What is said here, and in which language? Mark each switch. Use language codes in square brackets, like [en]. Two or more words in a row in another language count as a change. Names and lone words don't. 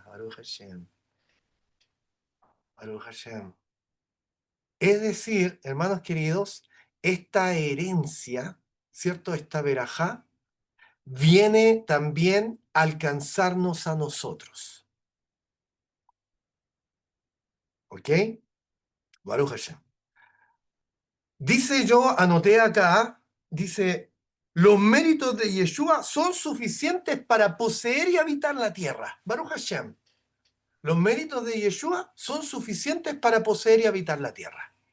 [he] ברוך השם. ברוך השם. [es] Es decir, hermanos queridos, esta herencia, ¿cierto? Esta verajá, viene también a alcanzarnos a nosotros. [he] ¿Ok? ברוך השם. [es] Dice, yo anoté acá, dice, los méritos de Yeshua son suficientes para poseer y habitar la tierra. [he] ברוך השם. [es] Los méritos de Yeshua son suficientes para poseer y habitar la tierra.